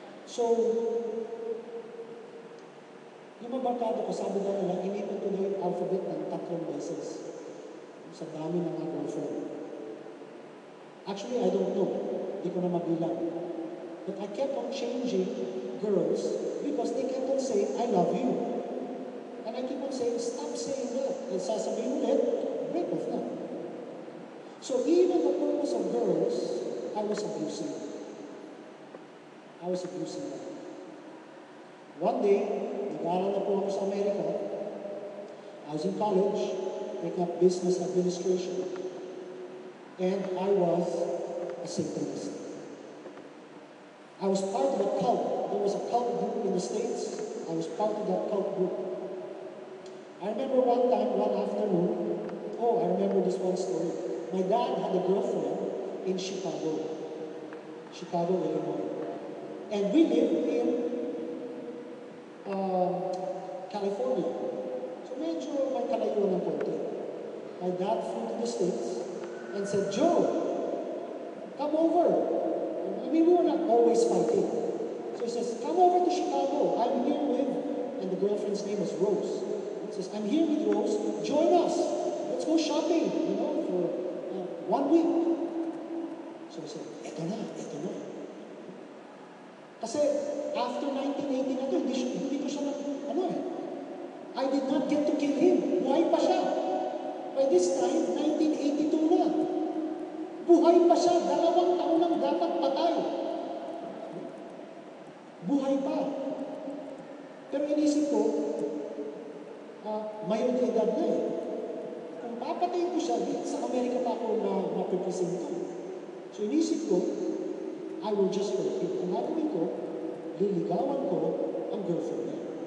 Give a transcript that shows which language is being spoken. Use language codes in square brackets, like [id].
[tl] So, yung mga barkada ko, sabi na nila, inipin ko na yung alphabet ng 3 beses sa dami ng mga girlfriend. [en] Actually, I don't know. [tl] Hindi ko na mabilang. [en] But I kept on changing girls because they kept on saying, I love you. And I keep on saying, stop saying that. And [tl] sasabihin ulit, [en] break off na. So even the purpose of girls, I was abusing. I was abusing them. One day, [tl] nag-aaral na po ako sa Amerika. [en] I was in college, taking up business administration. And I was a Satanist. I was part of a cult. There was a cult group in the States. I was part of that cult group. I remember one time, one afternoon, I remember this one story. My dad had a girlfriend in Chicago, Illinois. And we lived in California. [tl] So medyo may kalayuan ng konti. [en] My dad flew to the States and said, Joe, come over. I mean, we were not always fighting. So he says, come over to Chicago. I'm here with, and the girlfriend's name was Rose. He says, I'm here with Rose. Join us. Let's go shopping, for 1 week. So I said, [tl] eto na. Kasi [en] after 1980 [tl] na to, hindi ko siya [en] I did not get to kill him. [tl] Buhay pa siya. [en] By this time, [tl] 1982 na. Buhay pa siya. 2 taon nang dapat patay. Buhay pa. Pero inisip ko, mayon na edad na eh. Kung papatayin ko siya, sa Amerika pa ako na mapipresento. So inisip ko, [en] I will just hurt him. [tl] Ang gagawin ko, liligawan ko ang girlfriend niya.